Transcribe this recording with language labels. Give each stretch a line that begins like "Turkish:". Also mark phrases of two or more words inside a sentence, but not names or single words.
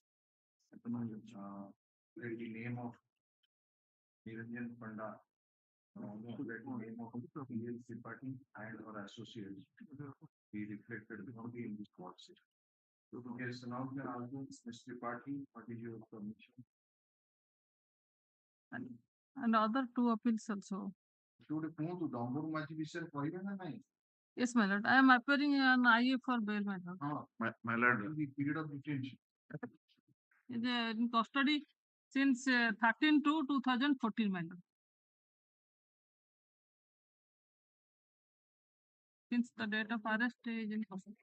English: The name of Niranjan Panda, the name of P.L. Tripathi and her associates be reflected in this court. Yes, now we can ask Mr. Tripathi, what is your permission? And other 2 appeals also.
Odia: Should କୁହନ୍ତୁ ଡମ୍ବରୁ ମାଝୀ ବିଷୟରେ କହିବେ ନା ନାହିଁ?
English: Yes, my lord. I am appearing on IA for bail, my lord. My lord, the period of detention. Is in custody since 13 to 2014, my lord. Since the date of arrest is in custody.